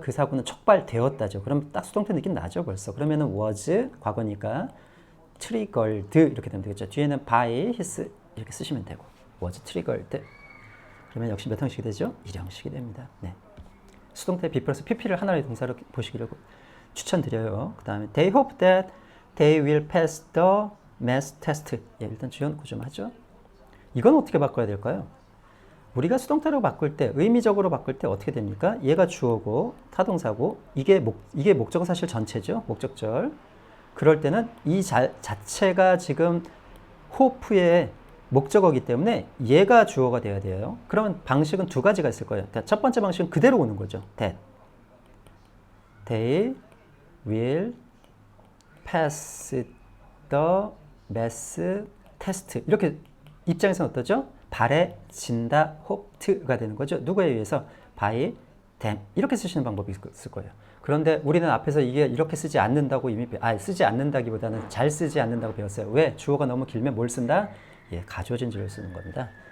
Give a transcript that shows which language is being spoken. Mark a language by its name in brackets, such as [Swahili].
[Korean] 그 사고는 촉발되었다죠. 그럼 딱 수동태 느낌 나죠, 벌써. 그러면은 was 과거니까 triggered 이렇게 되면 되겠죠. 뒤에는 [English] by his [Korean] 이렇게 쓰시면 되고 [English] was triggered. [Korean] 그러면 역시 몇 형식이 되죠? 1형식이 됩니다. 네. 수동태 be 플러스 pp를 하나의 동사로 보시기를 추천드려요. [English] 그 다음에 they hope that they will pass the math test. [Korean] 예, 일단 주연 구좀 하죠. 이건 어떻게 바꿔야 될까요? 우리가 수동태로 바꿀 때, 의미적으로 바꿀 때 어떻게 됩니까? 얘가 주어고 타동사고 이게 목적은 사실 전체죠. 목적절. 그럴 때는 이 자체가 지금 호프의 목적어이기 때문에 얘가 주어가 돼야 돼요. 그러면 방식은 두 가지가 있을 거예요. 그러니까 첫 번째 방식은 그대로 오는 거죠. [English] that. They will pass the math test. [Korean] 이렇게 입장에서는 어떠죠? 바래진다, [English] hoped [Korean] 가 되는 거죠. 누구에 의해서? [English] by them. [Korean] 이렇게 쓰시는 방법이 있을 거예요. 그런데 우리는 앞에서 이게 이렇게 쓰지 않는다고 이미 쓰지 않는다기보다는 잘 쓰지 않는다고 배웠어요. 왜? 주어가 너무 길면 뭘 쓴다? 예, 가져진 주어를 쓰는 겁니다.